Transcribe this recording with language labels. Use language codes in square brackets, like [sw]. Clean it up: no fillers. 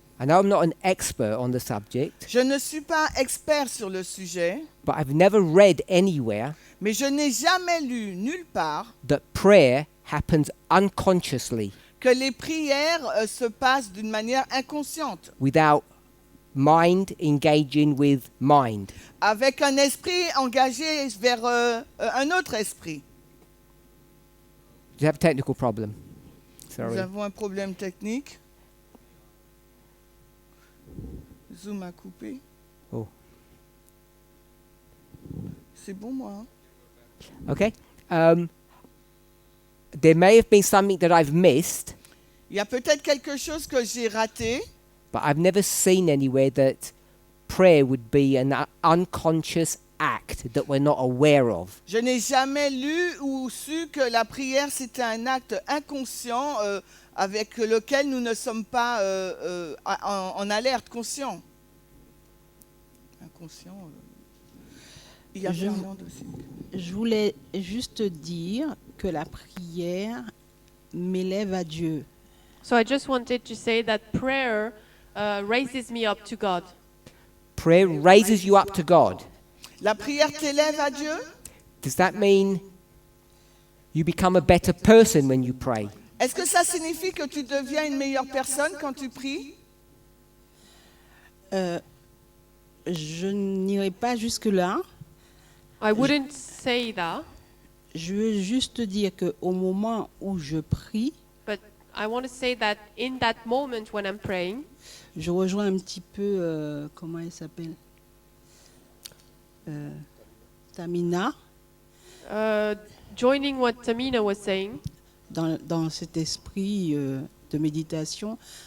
[en] I know I'm not an expert on the subject, [fr] Je ne suis pas expert sur le sujet, [en] but I've never read anywhere [fr] mais je n'ai jamais lu nulle part [en] that prayer happens unconsciously [fr] que les prières se passent d'une manière inconsciente, [en] without mind engaging with mind. [fr] avec un esprit engagé vers un autre esprit. [en] Do you have a technical problem? [fr] Nous [en] Sorry. [fr] avons un problème technique. Zoom a coupé. Oh. C'est bon, moi. Hein? [en] Okay. There may have been something that I've missed, [fr] Il y a peut-être quelque chose que j'ai raté, [en] but I've never seen anywhere that prayer would be an unconscious act that we're not aware of. [fr] Je n'ai jamais lu ou su que la prière, c'était un acte inconscient avec lequel nous ne sommes pas en alerte, conscient. Inconscient. Il y a Fernande aussi. Je voulais juste dire que la prière m'élève à Dieu. [en] So I just wanted to say that prayer raises me up to God. Prayer raises you up to God. [fr] La prière t'élève à Dieu? [en] Does that mean you become a better person when you pray? [fr] Est-ce que ça signifie que tu deviens une meilleure personne quand tu pries? Je n'irai pas jusque-là. [en] I wouldn't say that, [fr] Je veux juste dire qu'au moment où je prie, [en] but I want to say that in that moment when I'm praying, [fr] je rejoins un petit peu, comment elle s'appelle, Tamina, [en] joining what Tamina was saying, [fr] dans cet esprit de méditation.